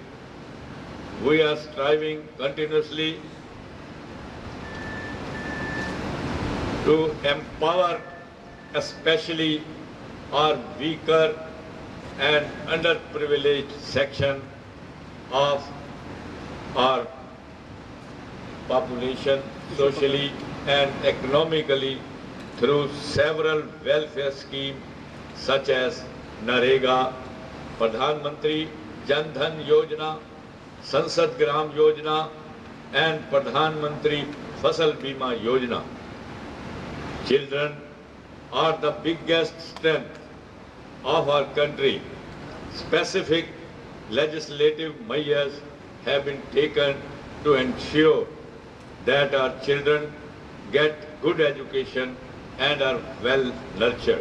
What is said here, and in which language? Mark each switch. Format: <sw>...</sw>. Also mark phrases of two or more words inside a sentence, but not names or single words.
<en>We are striving continuously to empower especially our weaker and underprivileged section of our population socially and economically through several welfare schemes such as NREGA, Pradhan Mantri Jan Dhan Yojana, Sansad Gram Yojana and Pradhan Mantri Fasal Bima Yojana. Children are the biggest strength of our country. Specific legislative measures have been taken to ensure that our children get good education and are well nurtured.</en>